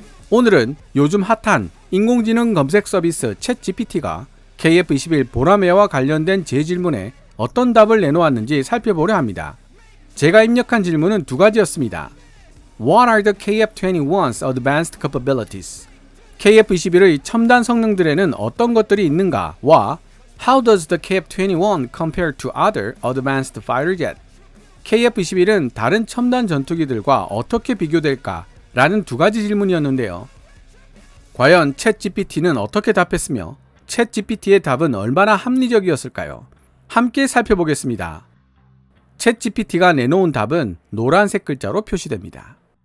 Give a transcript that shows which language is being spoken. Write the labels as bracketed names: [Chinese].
[Korean] 오늘은 요즘 핫한 인공지능 검색 서비스 챗 GPT가 KF-21 보라매와 관련된 제 질문에 어떤 답을 내놓았는지 살펴보려 합니다. 제가 입력한 질문은 2가지였습니다. [English] What are the KF-21's advanced capabilities? [Korean] KF-21의 첨단 성능들에는 어떤 것들이 있는가? [English] 와 How does the KF-21 compare to other advanced fighter jet? [Korean] KF-21은 다른 첨단 전투기들과 어떻게 비교될까? 라는 2가지 질문이었는데요. 과연 챗 GPT는 어떻게 답했으며 챗 GPT의 답은 얼마나 합리적이었을까요? 함께 살펴보겠습니다. 챗 GPT가 내놓은 답은 노란색 글자로 표시됩니다.